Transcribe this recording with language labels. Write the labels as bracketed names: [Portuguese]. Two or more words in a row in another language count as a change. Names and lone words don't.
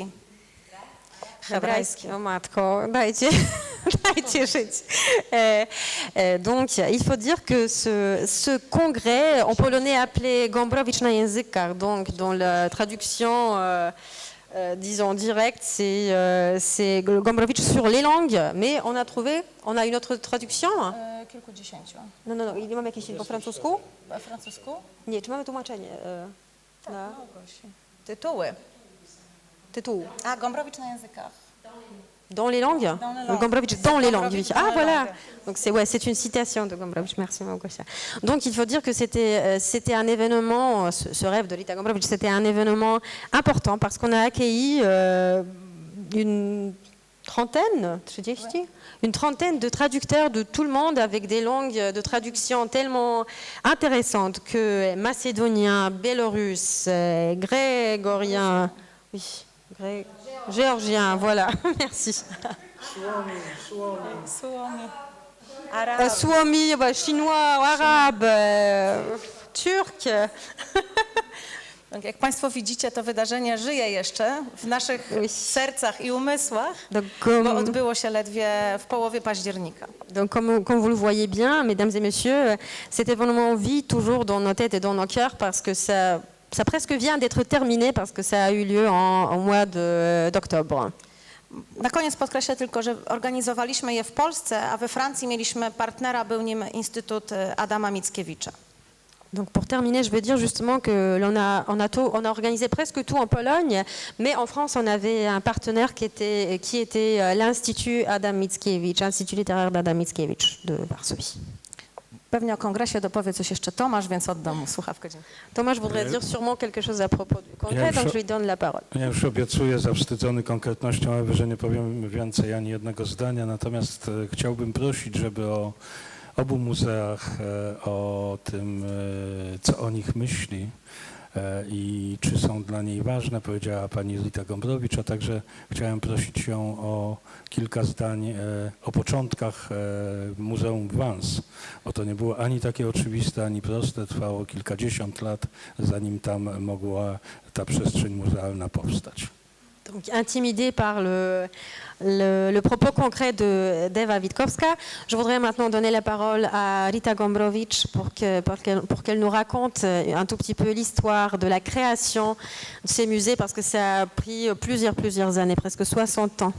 [Polish] Hebrajski. O matko, dajcie. Dajcie żyć. [French] Donc, il faut dire que ce congrès, en polonais appelé Gombrowicz na językach, donc dans la traduction, disons directe, c'est Gombrowicz sur les langues, mais on a une autre traduction? [Polish] Kilkudziesięciu. No, mamy jakieś po francusku? Po francusku? Nie, czy mamy tłumaczenie? Tytuły. Tytuł. A, Gombrowicz na językach. [French] Dans les langues? Dans les langues. Gombrowicz dans les langues. Gombrowicz Ah dans les voilà. langues. Donc c'est une citation de Gombrowicz. Merci Małgosia. Donc il faut dire que c'était un événement, ce rêve de Rita Gombrowicz, c'était un événement important parce qu'on a accueilli une trentaine, une trentaine de traducteurs de tout le monde avec des langues de traduction tellement intéressantes que macédonien, bélorusse, grégorien, oui, géorgien, voilà, merci. Suomi, chinois, arabe, turc. [Polish] Tak jak Państwo widzicie, to wydarzenie żyje jeszcze w naszych sercach i umysłach, bo odbyło się ledwie w połowie października. [French] Donc comme vous le voyez bien, mesdames et messieurs, cet événement vit toujours dans nos têtes et dans nos cœurs parce que ça presque vient d'être terminé parce que ça a eu lieu en mois d'octobre. [Polish] Na koniec podkreślę tylko, że organizowaliśmy je w Polsce, a we Francji mieliśmy partnera, był nim Instytut Adama Mickiewicza. [French] Donc pour terminer, je veux dire justement qu'on a organisé presque tout en Pologne, mais en France, on avait un partenaire qui était l'Institut Adam Mickiewicz, Instytut littéraire d'Adam Mickiewicz de Varsovie. [Polish] Pewnie o kongresie dopowie coś jeszcze Tomasz, więc oddam mu słuchawkę. [French] Tomasz voudrait dire sûrement quelque chose à propos du congrès, donc je lui donne la parole. [Polish] Ja już obiecuję, zawstydzony konkretnością Ewy, że nie powiem więcej ani jednego zdania, natomiast chciałbym prosić, żeby o obu muzeach, o tym, co o nich myśli i czy są dla niej ważne, powiedziała pani Rita Gombrowicz, a także chciałem prosić ją o kilka zdań o początkach Muzeum w Vans, bo to nie było ani takie oczywiste, ani proste, trwało kilkadziesiąt lat, zanim tam mogła ta przestrzeń muzealna powstać. [French] Donc, intimidée par le propos concret d'Ewa Witkowska, je voudrais maintenant donner la parole à Rita Gombrowicz pour qu'elle nous raconte un tout petit peu l'histoire de la création de ces musées, parce que ça a pris plusieurs années, presque 60 ans.